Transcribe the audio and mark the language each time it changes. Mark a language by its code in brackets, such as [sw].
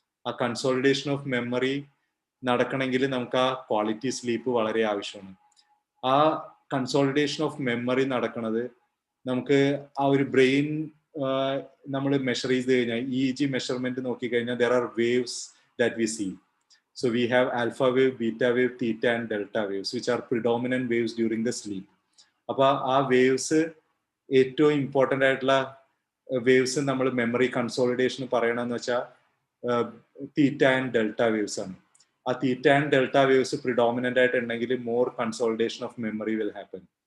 [ml] ആ consolidation of memory നടക്കണമെങ്കിൽ നമുക്ക് ആ ക്വാളിറ്റി സ്ലീപ്പ് വളരെ ആവശ്യമാണ്. ആ കൺസോളിഡേഷൻ ഓഫ് മെമ്മറി നടക്കുന്നത് നമുക്ക് ആ ഒരു ബ്രെയിൻ നമ്മൾ മെഷർ ചെയ്ത് കഴിഞ്ഞാൽ EEG മെഷർമെന്റ് നോക്കിക്കഴിഞ്ഞാൽ [en] There are waves that we see. So we have alpha wave, beta wave, theta and delta waves, which are predominant waves during the sleep. [ml] അപ്പൊ ആ വേവ്സ് ഏറ്റവും ഇമ്പോർട്ടൻ്റ് ആയിട്ടുള്ള വേവ്സ് നമ്മൾ memory consolidation പറയണമെന്ന് വെച്ചാൽ theta and delta waves ആണ്. ആ theta and delta waves predominant ആയിട്ട് ഉണ്ടെങ്കിൽ [en] More consolidation of memory will happen.